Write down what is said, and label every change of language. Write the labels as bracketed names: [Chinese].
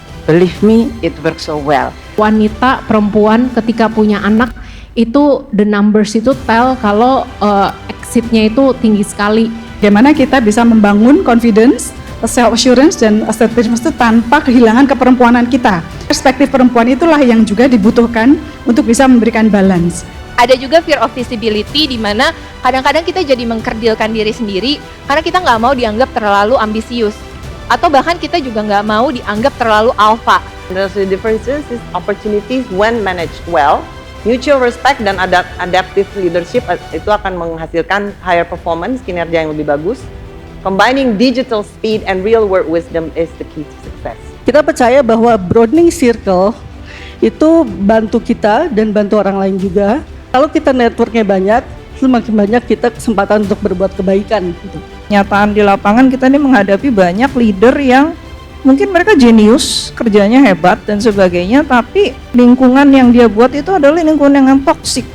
[English] Believe me, it works so well. [Indonesian] Wanita, perempuan ketika punya anak itu [English] the numbers [Indonesian] itu tell kalau exitnya itu tinggi sekali. Bagaimana kita bisa membangun confidence, self assurance dan assertiveness itu tanpa kehilangan keperempuanan kita. Perspektif perempuan itulah yang juga dibutuhkan untuk bisa memberikan balance. Ada juga [English] fear of visibility, [Indonesian] di mana kadang-kadang kita jadi mengkerdilkan diri sendiri karena kita nggak mau dianggap terlalu ambisius, atau bahkan kita juga nggak mau dianggap terlalu alpha. [English] There's the differences is opportunities when managed well. Mutual respect [Indonesian] dan [English] adaptive leadership [Indonesian] itu akan menghasilkan [English] higher performance, [Indonesian] kinerja yang lebih bagus. [English] Combining digital speed and real world wisdom is the key to success. [Indonesian] Kita percaya bahwa [English] broadening circle [Indonesian] itu bantu kita dan bantu orang lain juga. Kalau kita networknya banyak, semakin banyak kita kesempatan untuk berbuat kebaikan. Nyataan di lapangan kita ini menghadapi banyak leader yang mungkin mereka jenius, kerjanya hebat dan sebagainya, tapi lingkungan yang dia buat itu adalah lingkungan yang toksik.